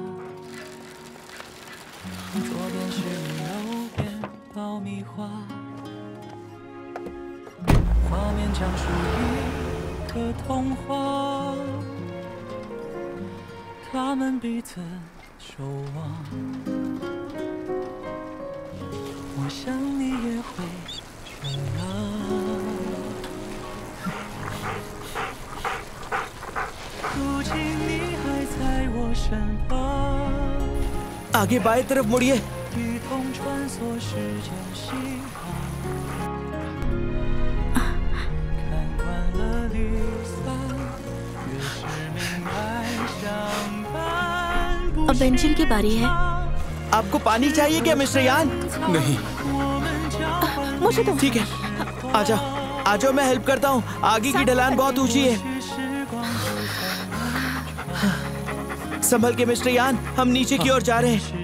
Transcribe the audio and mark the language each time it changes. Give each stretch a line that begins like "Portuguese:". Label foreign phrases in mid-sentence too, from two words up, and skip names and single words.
Chinese: 左边是你，右边爆米花，画面讲述一个童话，他们彼此守望，我想你也会这样。如今你还在我身旁，
Hindi: आगे बाएं तरफ मुड़िए।
Chinese: 一同穿梭时间西航，看惯了离散，越是明白相伴不
Hindi: अब बेंचिंग की बारी है। आपको पानी चाहिए क्या मिस्टर यान? नहीं। मुझे तो ठीक है, आ जाओ आ जाओ, मैं हेल्प करता हूँ। आगे की ढलान बहुत ऊंची है। संभल के मिस्टर यान, हम नीचे की ओर जा रहे हैं।